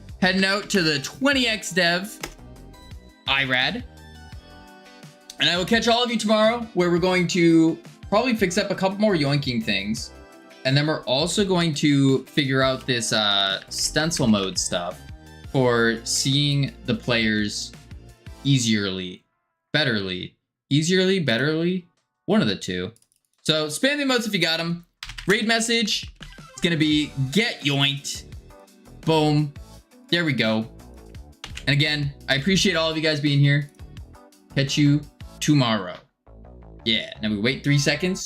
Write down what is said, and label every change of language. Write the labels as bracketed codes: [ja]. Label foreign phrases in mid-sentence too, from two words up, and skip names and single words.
[en] Heading out to the 20x dev. IRAD. And I will catch all of you tomorrow, where we're going to probably fix up a couple more yoinking things. And then we're also going to figure out this stencil mode stuff for seeing the players easierly, betterly. Easierly, betterly? One of the two. So spam the emotes if you got them. Raid message. It's going to be get yoinked. Boom. There we go. And again, I appreciate all of you guys being here. Catch you tomorrow. Yeah, now we wait 3 seconds.